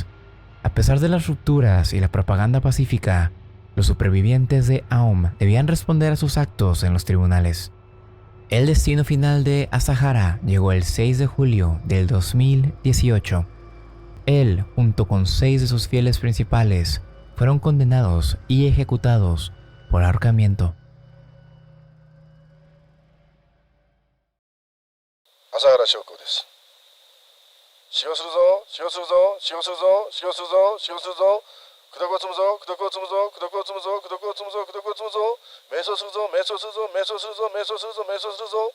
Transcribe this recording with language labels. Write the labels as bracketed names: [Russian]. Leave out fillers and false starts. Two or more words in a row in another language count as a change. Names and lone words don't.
[Spanish] A pesar de las rupturas y la propaganda pacífica, los supervivientes de Aum debían responder a sus actos en los tribunales. El destino final de Asahara llegó el 6 de julio del 2018. Él, junto con 6 de sus fieles principales, fueron condenados y ejecutados por ahorcamiento. [Japanese] Asahara Shoko です。使用するぞ、使用するぞ、使用するぞ、使用するぞ、使用するぞ。功徳を積むぞ、功徳を積むぞ、功徳を積むぞ、功徳を積むぞ、功徳を積むぞ。瞑想するぞ、瞑想するぞ、瞑想するぞ、瞑想するぞ、瞑想するぞ。